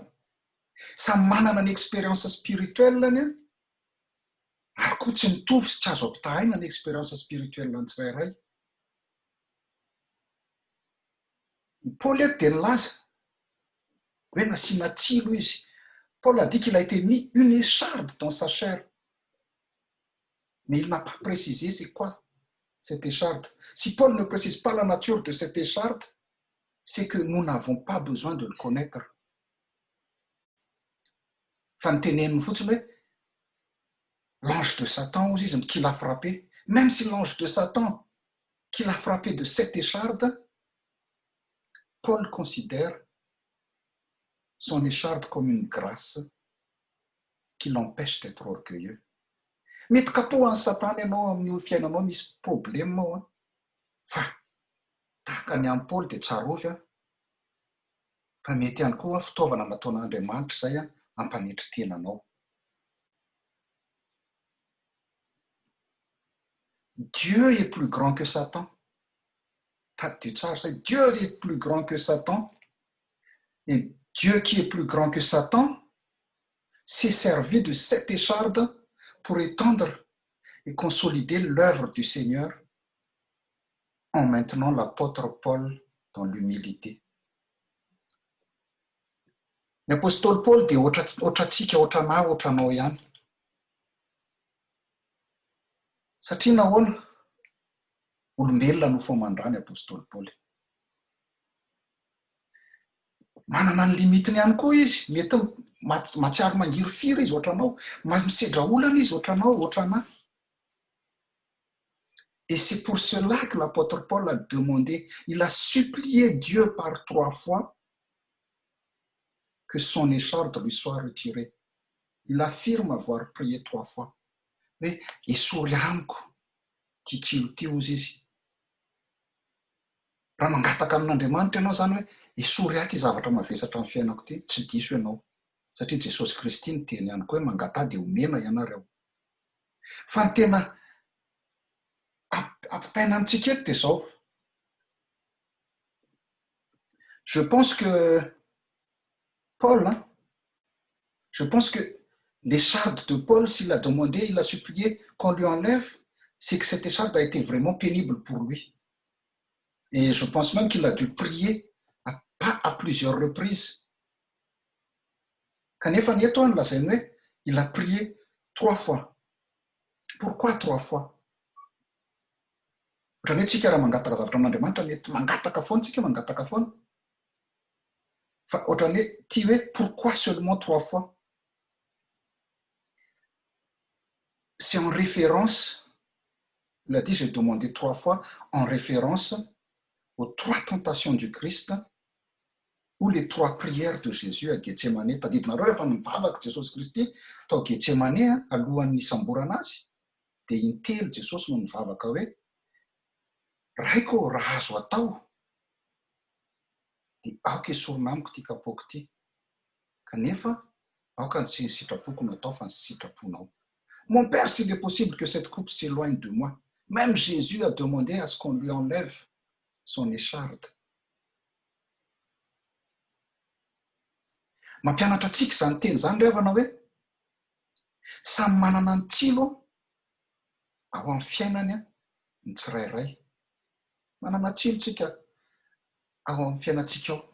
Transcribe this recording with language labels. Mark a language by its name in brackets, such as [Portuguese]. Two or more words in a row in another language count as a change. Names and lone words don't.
[Malagasy] Samy manana ny [French] expérience spirituelle-ny [Malagasy] ary koa tsy mitovy sy tsy azo ampitahaina ny [French] expérience spirituelle [Malagasy] ny tsirairay. Paul eto dia nilaza hoe nasiana tsilo izy. [French] Paul a dit qu'il a été mis une écharde dans sa chair. Mais il n'a pas précisé c'est quoi cette écharde. Si Paul ne précise pas la nature de cette écharde, c'est que nous n'avons pas besoin de le connaître. [Malagasy] Fa niteneniny fotsiny hoe [French] l'ange de Satan [Malagasy] ozy izy [French] qui l'a frappé. Même si l'ange de Satan qui l'a frappé de cette écharde, Paul considère son écharde comme une grâce qui l'empêche d'être orgueilleux. [Malagasy] Mety kapohan'ny Satana ianao amin'ny fiainanao misy problème ao fa tahaka ny an'i Paul dia tsarovy fa mety ihany koa fitaovana nataon'Andriamanitra izay hampanetritena anao. [French] Dieu est plus grand que Satan. [Malagasy] Tady tsara izay. [French] Dieu est plus grand que Satan. Et Dieu qui est plus grand que Satan s'est servi de cette écharde pour étendre et consolider l'œuvre du Seigneur en maintenant l'apôtre Paul dans l'humilité. [Malagasy] L'apôstole Paul dia ohatratsika, ohatranahy, ohatranao ihany. Satria nahoana olombelona no fomandrany apôstôly Paul. Manana ny limitiny ihany koa izy, mety matsiaro mangiry firy izy ohatranao, misedra olana izy ohatranahy. [French] Et c'est pour cela que l'apôtre Paul a demandé, il a supplié Dieu par 3 fois que son écharde lui soit retirée. Il affirme avoir prié 3 fois. [Malagasy] Hoe esory amiko ty tsilo ty ozy izy. Raha mangataka amin'Andriamanitra ianao zany hoe esory ahy ty zavatra mavesatra amin'ny fiainako ty, tsy diso ianao. Satria Jesosy Kristy ny teny ihany koa hoe mangata dia omena ianareo. Fa ny tena ampitaina amintsika eto dia izao. [French] Je pense que Paul, je pense que l'écharde de Paul, s'il a demandé, il a supplié qu'on lui enlève, c'est que cette écharde a été vraiment pénible pour lui. Et je pense même qu'il a dû prier à plusieurs reprises. [Malagasy] Kanefa ny eto lazainy hoe [French] il a prié 3 fois. Pourquoi 3 fois? [Malagasy] Ohatrany hoe tsika raha mangataka zavatra amin'Andriamanitra mety mangataka foana tsika mangataka foana. Fa ohatrany hoe ty hoe [French] pourquoi seulement 3 fois? C'est en référence, il a dit j'ai demandé 3 fois, en référence aux 3 tentations du Christ ou les 3 prières de Jésus à Gethsemane. [Malagasy] Tadidinareo rehefa nivavaka Jesosy Kristy tao Gethsemane alohan'ny isamborana azy dia intelo Jesosy no nivavaka hoe raiko raha azo atao dia aoka esorina amiko ty kapoaka ty, kanefa aoka ny sitrapoko natao fa ny sitraponao. [French] Mon Père, s'il est possible que cette coupe s'éloigne de moi. Même Jésus a demandé à ce qu'on lui enlève son écharde. [Malagasy] Mampianatra antsika izany teny izany revana hoe samy manana ny tsilo ao amin'ny fiainany ny tsirairay. Manana tsilo tsika ao amin'ny fiainantsika ao.